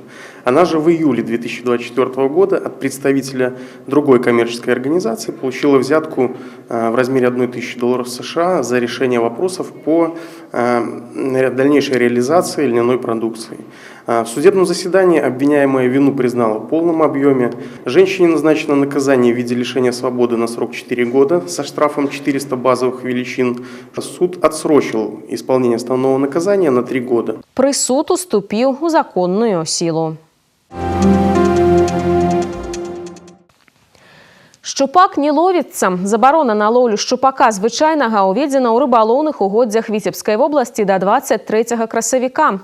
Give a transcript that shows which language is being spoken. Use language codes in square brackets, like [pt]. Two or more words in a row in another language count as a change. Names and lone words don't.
[ru] Она же в июле 2024 года от представителя другой коммерческой организации получила взятку в размере $1000 США за решение вопросов по дальнейшей реализации льняной продукции. В судебном заседании обвиняемая вину признала в полном объеме. Женщине назначено наказание в виде лишения свободы на срок 4 года со штрафом 400 базовых величин. Суд отсрочил исполнение основного наказания на 3 года. [be] Прысуд уступіў у [ru] законную силу. [be] Шчупак не ловіцца. Забарона на лоўлю шчупака звычайнага ўведзена ў рыбалоўных угоддзях Віцебскай вобласці да 23 красавіка.